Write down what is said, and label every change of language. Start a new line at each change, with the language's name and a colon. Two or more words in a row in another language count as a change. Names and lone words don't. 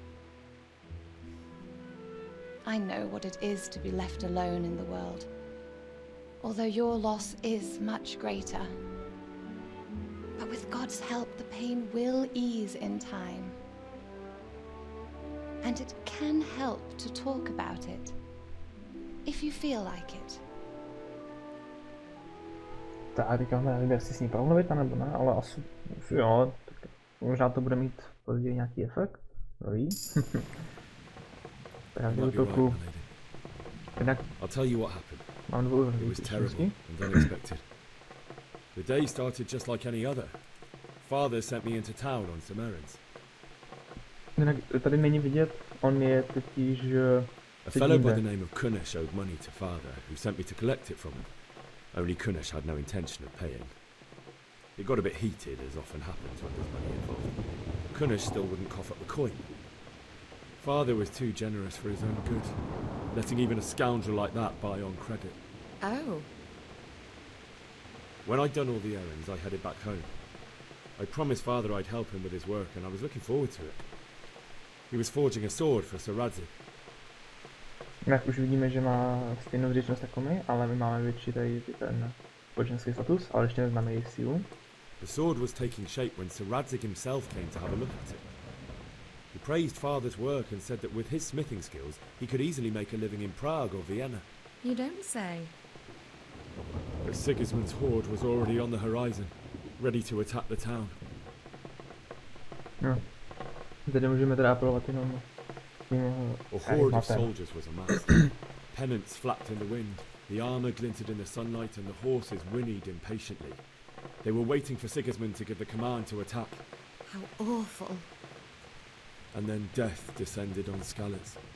English: I know what it is to be left alone in the world, although your loss is much greater. But with God's help, the pain will ease in time. And it can help to talk about it, if you feel like it.
Czech: Tak, teďka nevím, jestli s ní promluvit, nebo ne, ale asi jo, tak možná to bude mít později nějaký efekt, ví.
English: I'll tell you what happened. It was terrible and unexpected. The day started just like any other. Father sent me into town on some errands.
Czech: Tady není vidět, on je totiž...
English: A fellow by the name of Kunesh owed money to father, who sent me to collect it from him. Only Kunesh had no intention of paying. It got a bit heated, as often happens when there's money involved. Kunesh still wouldn't cough up the coin. Father was too generous for his own good, letting even a scoundrel like that buy on credit. Oh. When I'd done all the errands, I headed back home. I promised Father I'd help him with his work, and I was looking forward to it. He was forging a sword for Sir Radzik.
Czech: Jak už vidíme, že má stejnou vděčnost jako my, ale my máme větší tady ten společenský status, ale ještě neznáme její sílu.
English: The sword was taking shape when Sir Radzik himself came to have a look at it. He praised Father's work and said that with his smithing skills, he could easily make a living in Prague or Vienna. You don't say. But Sigismund's horde was already on the horizon, ready to attack the town.
Czech: No. Tady můžeme teda apelovat jenom...
English: A horde of soldiers was amassed. Pennants flapped in the wind, the armour glinted in the sunlight, and the horses whinnied impatiently. They were waiting for Sigismund to give the command to attack. How awful. And then death descended on Skalitz.